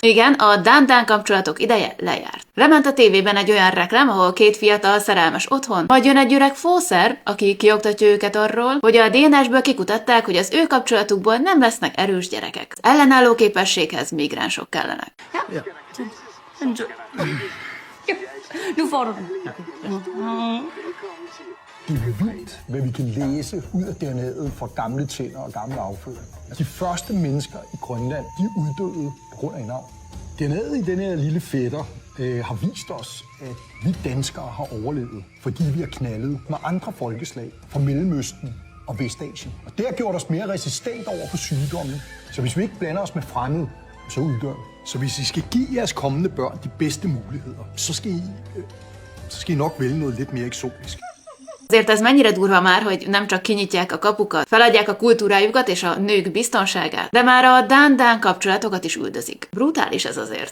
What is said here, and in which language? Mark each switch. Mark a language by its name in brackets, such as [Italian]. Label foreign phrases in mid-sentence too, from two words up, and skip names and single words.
[Hungarian] Igen, a dán-dán kapcsolatok ideje lejárt. Lement a tévében egy olyan reklám, ahol két fiatal szerelmes otthon, majd jön egy öreg fószer, aki kioktatja őket arról, hogy a DNS-ből kikutatták, hogy az ő kapcsolatukból nem lesznek erős gyerekek. Az ellenálló képességhez migránsok kellenek. [Danish] Ja. Nu får du den. Det er vildt, hvad vi kan læse ud af DNA'et fra gamle tænder og gamle afføring. De første mennesker i Grønland, de uddøde på grund af en arv. DNA'et i den her lille fætter har vist os, at vi danskere har overlevet, fordi vi har knaldet med andre folkeslag fra Mellemøsten og Vestasien. Og det har gjort os mere resistent over for sygdomme. Så hvis vi ikke blander os med fremmede, så uddør vi. Så hvis I skal give jeres kommende børn de bedste muligheder, så skal I nok vælge noget lidt mere eksotisk. [Hungarian] Azért ez mennyire durva már, hogy nem csak kinyitják a kapukat, feladják a kultúrájukat és a nők biztonságát, de már a dán-dán kapcsolatokat is üldözik. Brutális ez azért.